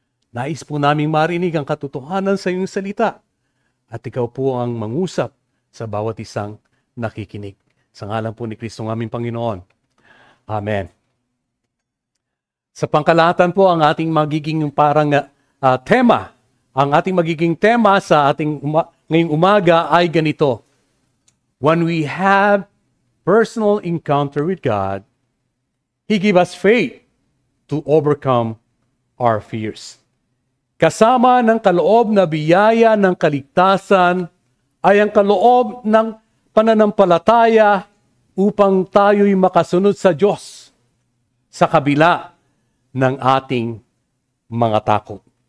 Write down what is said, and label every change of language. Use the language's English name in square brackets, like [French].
[Filipino] Nais po naming marinig ang katotohanan sa iyong salita. At ikaw po ang mangusap sa bawat isang nakikinig. Sa ngalan po ni Kristo ng aming Panginoon. Amen. Sa pangkalahatan po ang ating magiging parang tema. Ang ating magiging tema sa ating ngayong umaga ay ganito. [English] When we have personal encounter with God, He gives us faith to overcome our fears. [Filipino] Kasama ng kaloob na biyaya ng kaligtasan ay ang kaloob ng pananampalataya upang tayo'y makasunod sa Diyos sa kabila ng ating mga takot.